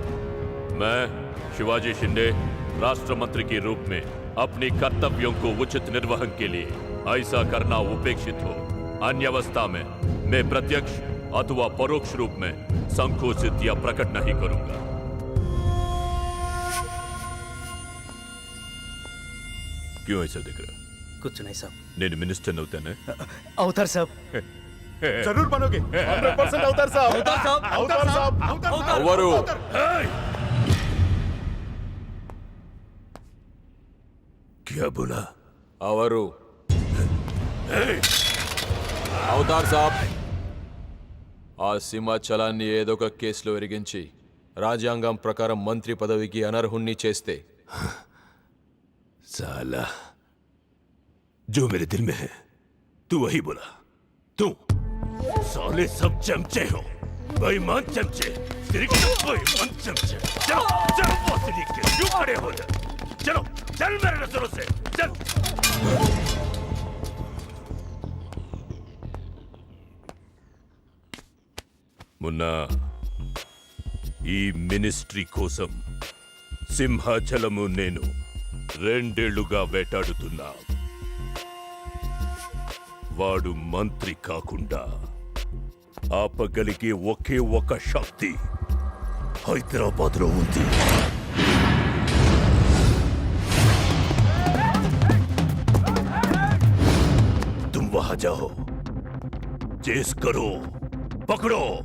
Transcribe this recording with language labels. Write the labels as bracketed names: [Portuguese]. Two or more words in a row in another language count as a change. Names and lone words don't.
[Hindi] मैं शिवाजी शिंदे राष्ट्र मंत्री के रूप में अपने कर्तव्यों को उचित निर्वहन के लिए ऐसा करना उपेक्षित हो. अन्य अवस्था में मैं प्रत्यक्ष अथवा परोक्ष रूप में संकोचित या प्रकट नहीं करूंगा. क्यों ऐसा दिख रहा? कुछ नहीं साहब. [Telugu] నేను మినిస్టర్ అవుతానే? అవుతారు సాబ్. [Hindi] ज़रूर बनोगे. [Telugu] 100% అవుతారు సాబ్. అవుతారు సాబ్. అవుతారు సాబ్. [Hindi] అవరు. क्या बोला? [Telugu] అవరు అవుతారు సాబ్. ఆ సింహాచలాన్ని ఏదో ఒక కేసులో ఎరిగించి రాజ్యాంగం ప్రకారం మంత్రి పదవికి అనర్హుణ్ణి చేస్తే [Hindi] साला जो मेरे दिल में है तू वही बोला. तू साले सब चमचे हो, बेईमान चमचे, बेईमान चमचे. चलो चलो बॉस लिख के क्यों खड़े हो जाए? चलो चल मेरे नजरों से चल. मुन्ना, [Telugu] ఈ మినిస్ట్రీ కోసం సింహాచలము నేను 2 ఏళ్లుగా వేటాడుతున్నా. వాడు మంత్రి కాకుండా ఆపగలిగే ఒకే ఒక శక్తి హైదరాబాద్లో ఉంది. [Hindi] तुम वहां जाओ, चेस करो, पकड़ो.